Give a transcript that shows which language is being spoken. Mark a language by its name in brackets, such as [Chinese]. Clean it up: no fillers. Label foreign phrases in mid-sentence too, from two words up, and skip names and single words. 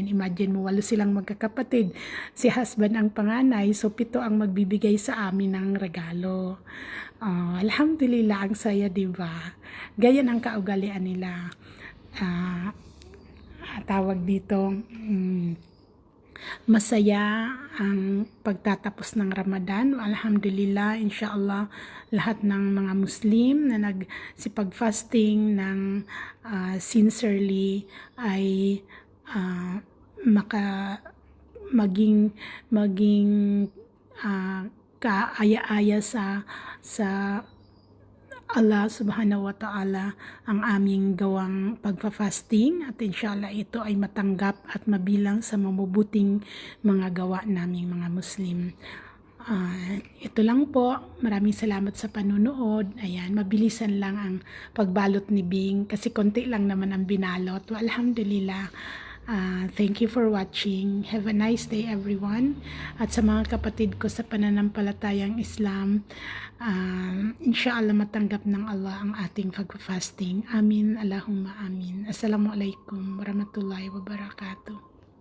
[Filipino] Imagine mo, 8 silang magkakapatid. Si husband ang panganay, so 7 ang magbibigay sa amin ng regalo. Alhamdulillah, ang saya, diba? Ganyan ang kaugalian nila. Tawag dito, masaya ang pagtatapos ng Ramadan. [Arabic] الحمد لله إن شاء الله, [Filipino] lahat ng mga Muslim na nagsipag-fasting ng sincerely ay maging kaaya-aya sa Allah [Arabic] سبحانه و تعالى [Filipino] ang aming gawang pagpa-fasting, at inshallah ito ay matanggap at mabilang sa mabubuting mga gawa naming mga Muslim. Ito lang po, maraming salamat sa panunood. Ayan, mabilisan lang ang pagbalot ni Bing kasi konti lang naman ang binalot. [English] Alhamdulillah. Thank you for watching. Have a nice day, everyone. [Filipino] At sa mga kapatid ko sa pananampalatayang Islam, inshallah matanggap ng Allah ang ating pag-fasting. Amin, [Arabic] اللهم آمين. السلام عليكم ورحمة الله وبركاته.